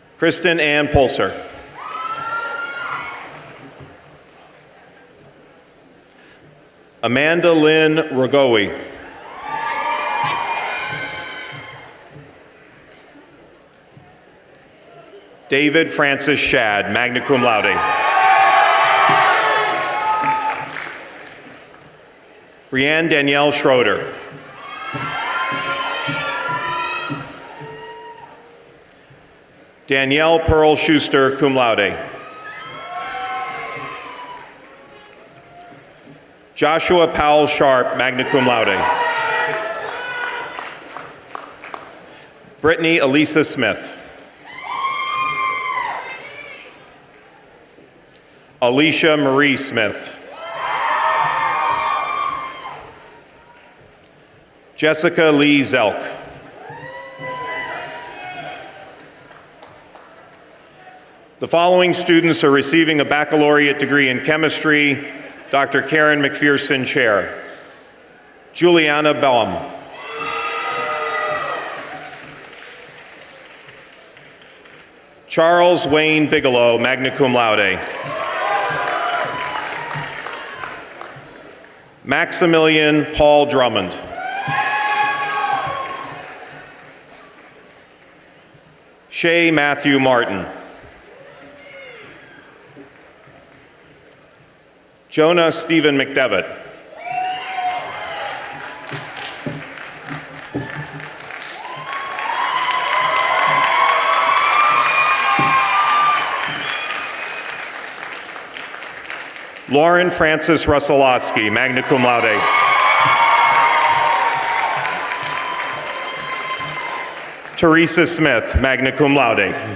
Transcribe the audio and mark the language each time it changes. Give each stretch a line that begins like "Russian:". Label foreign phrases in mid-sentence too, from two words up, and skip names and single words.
English: Kristen Ann Pulser. Amanda Lynn Rogowi. David Francis Shad,
Latin: magna cum laude.
English: Brianne Danielle Schroeder. Danielle Pearl Schuster,
Latin: cum laude.
English: Joshua Powell Sharp,
Latin: magna cum laude.
English: Brittany Elisa Smith. Alicia Marie Smith. Jessica Lee Zelk. The following students are receiving a baccalaureate degree in chemistry. Dr. Karen McPherson Chair. Juliana Baum. Charles Wayne Bigelow,
Latin: magna cum laude.
English: Maximilian Paul Drummond. Shay Matthew Martin. Jonah Stephen McDevitt. Lauren Francis Russellowski,
Latin: magna cum laude.
English: Teresa Smith,
Latin: magna cum laude.